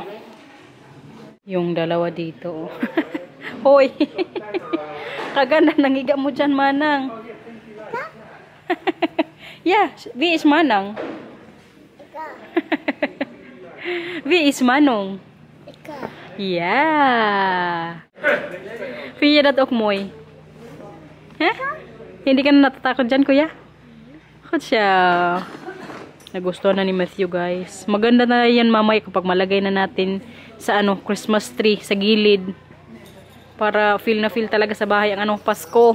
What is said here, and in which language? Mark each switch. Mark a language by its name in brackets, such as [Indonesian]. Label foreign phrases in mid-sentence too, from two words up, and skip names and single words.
[Filipino] Yung dalawa dito. Hoy. Kaganda nangiga mo dyan, Manang. [English] Yeah, V is Manang. V is Manong. [Dutch] Yeah. Via dat ook mooi. Huh? [Filipino] Hindi ka na natatakot dyan, kuya? Takot siya. Nagustuhan na ni Matthew, guys. Maganda na yan mamaya kapag malagay na natin sa ano, Christmas tree, sa gilid. Para feel na feel talaga sa bahay ang ano, Pasko.